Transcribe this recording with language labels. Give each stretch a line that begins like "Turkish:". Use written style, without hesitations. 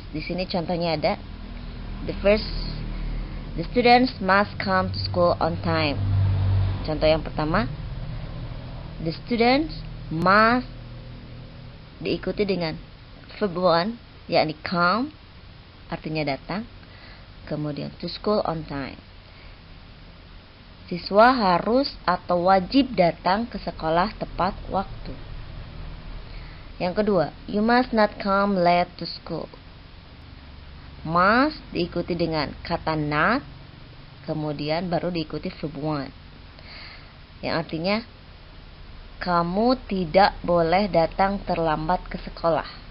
Indonesian: Di sini contohnya ada
English: the students must come to school on time.
Indonesian: Contoh yang pertama,
English: the students must
Indonesian: diikuti dengan verb 1, yakni come, artinya datang. Kemudian
English: to school on time.
Indonesian: Siswa harus atau wajib datang ke sekolah tepat waktu. Yang kedua,
English: you must not come late to school.
Indonesian: Must diikuti dengan kata not, kemudian baru diikuti verb 1. Yang artinya kamu tidak boleh datang terlambat ke sekolah.